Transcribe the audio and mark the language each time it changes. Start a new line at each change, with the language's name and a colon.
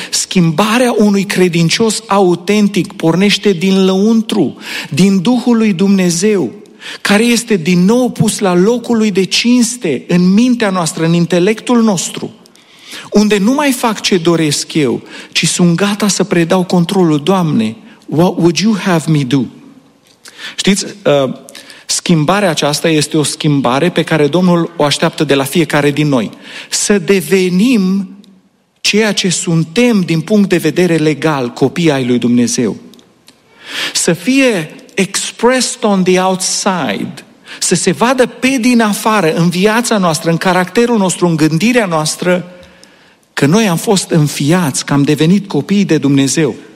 Romanian: Schimbarea unui credincios autentic pornește din lăuntru, din Duhul lui Dumnezeu, care este din nou pus la locul lui de cinste în mintea noastră, în intelectul nostru, unde nu mai fac ce doresc eu, ci sunt gata să predau controlul. Doamne,
English: what would you have me do?
Romanian: Știți, schimbarea aceasta este o schimbare pe care Domnul o așteaptă de la fiecare din noi. Să devenim ceea ce suntem din punct de vedere legal, copii ai lui Dumnezeu. Să fie
English: expressed on the outside,
Romanian: să se vadă pe din afară, în viața noastră, în caracterul nostru, în gândirea noastră, că noi am fost înfiați, că am devenit copiii de Dumnezeu.